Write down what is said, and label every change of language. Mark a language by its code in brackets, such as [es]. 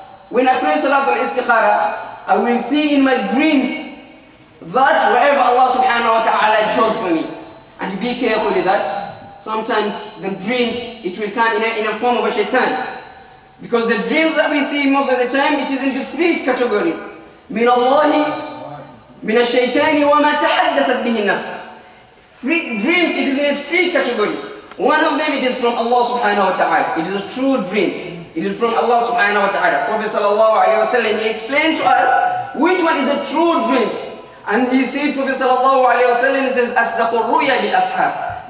[en] When I pray Salatul Istikhara, I will see in my dreams that wherever Allah subhanahu wa ta'ala chose for me. And be careful with that. Sometimes the dreams, it will come in a form of a shaitan. Because the dreams that we see most of the time, it is in the three categories. [ar] من الله من الشيطان وما تحدثت به النفس. [en] Dreams, it is in three categories. One of them, it is from Allah subhanahu wa ta'ala. It is a true dream. It is from Allah subhanahu wa ta'ala. Prophet sallallahu alayhi wa sallam, he explained to us which one is a true dream. And he said, Prophet sallallahu alayhi wa sallam, he says, [ar] أَصْدَقُ الرُّيَا بِالْأَصْحَابِ.